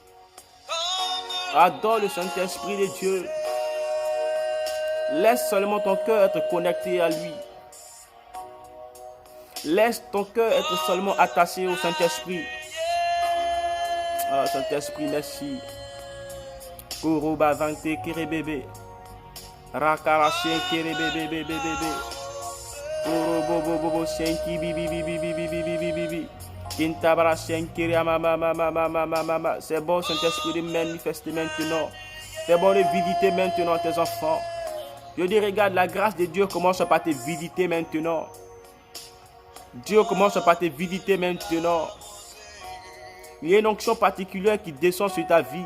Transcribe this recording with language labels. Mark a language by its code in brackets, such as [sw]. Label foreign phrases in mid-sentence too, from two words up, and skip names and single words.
[fr] Adore le Saint-Esprit de Dieu. Laisse seulement ton cœur être connecté à lui. Laisse ton cœur être seulement attaché au Saint-Esprit. Ah, Saint-Esprit, merci. Koroba vante kerebebe. Rakarashen kerebebe bebe. Korobobobobo shenki bibi bibi bibi bibi bibi bibi. Kintabara shenkiri mama. C'est bon, Saint-Esprit, de manifester maintenant. C'est bon de visiter maintenant tes enfants. Je dis, regarde, la grâce de Dieu commence par te visiter maintenant. Dieu commence par te visiter maintenant. Il y a une onction particulière qui descend sur ta vie.